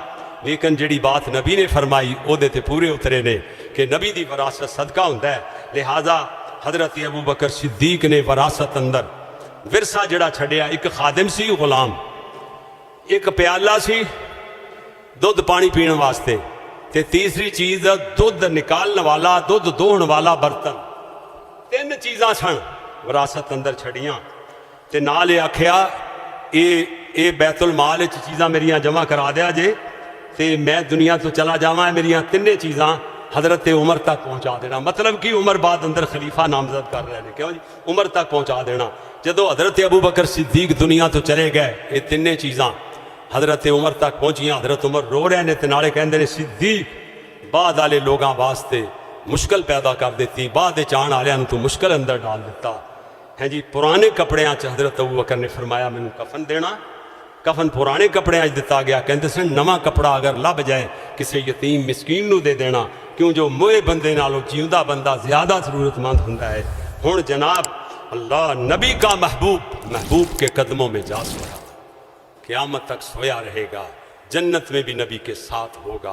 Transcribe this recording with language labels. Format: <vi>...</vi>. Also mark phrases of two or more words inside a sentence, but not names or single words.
<pa>لیکن جڑی بات نبی نے فرمائی او دے تے پورے اترے نے کہ نبی دی وراثت صدقہ ہوندا ہے، لہذا حضرت ابو بکر صدیق نے وراثت اندر ورثہ جڑا چھڑیا، ایک خادم سی غلام، ایک پیالہ سی دودھ پانی پینے واسطے، تے تیسری چیز دودھ نکالنے والا، دودھ دوہن والا برتن، 3 چیزاں سن وراثت اندر چھڑیاں، تے نال آکھیا اے بیت المال وچ چیزاں میریاں جمع کرا دیا جے، تے میں دنیا تو چلا جاواں، میریاں 3 چیزاں حضرت عمر تک پہنچا دینا۔ مطلب کہ عمر بعد اندر خلیفہ نامزد کر رہے ہیں، کیوں جی؟ عمر تک پہنچا دینا۔ جدو حضرت ابو بکر صدیق دنیا تو چلے گئے، یہ 3 چیزاں حضرت عمر تک پہنچیاں، حضرت عمر رو رہے ہیں تے نالے کہندے نے صدیق بعد والے لوگاں واسطے مشکل پیدا کر دیتی، بعد چان والوں تو مشکل اندر ڈال دیتا ہے جی۔ پرانے کپڑیاں چ حضرت ابو بکر نے فرمایا مینوں کفن دینا، کفن پرانے کپڑے اج دتا گیا، کہندے سن نواں کپڑا اگر لب جائے کسی یتیم مسکین نو دے دینا، کیوں جو موئے بندے نالوں جیوندا بندہ زیادہ ضرورت مند ہوندا ہے۔</pa> <ur>ہن جناب اللہ نبی کا محبوب کے قدموں میں جا سویا، قیامت تک سویا رہے گا، جنت میں بھی نبی کے ساتھ ہوگا۔</ur>